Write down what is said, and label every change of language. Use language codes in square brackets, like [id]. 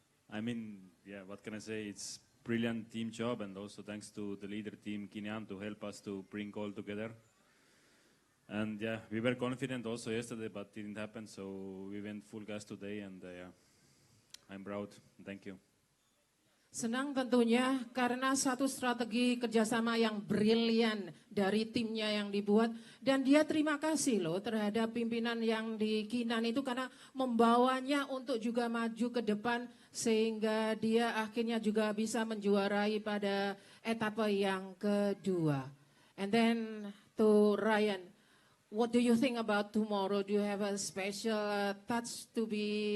[en] I mean, yeah, what can I say? It's brilliant team job and also thanks to the leader team Kinian to help us to bring all together. And yeah, we were confident also yesterday, but it didn't happen. So we went full gas today, and yeah, I'm proud. Thank you. [id] Senang tentunya karena satu strategi kerjasama yang brilian dari timnya yang dibuat. Dan dia terima kasih loh terhadap pimpinan yang di Kinan itu karena membawanya untuk juga maju ke depan. Sehingga dia akhirnya juga bisa menjuarai pada etapa yang kedua. [en] And then to Ryan, what do you think about tomorrow? Do you have a special touch to be...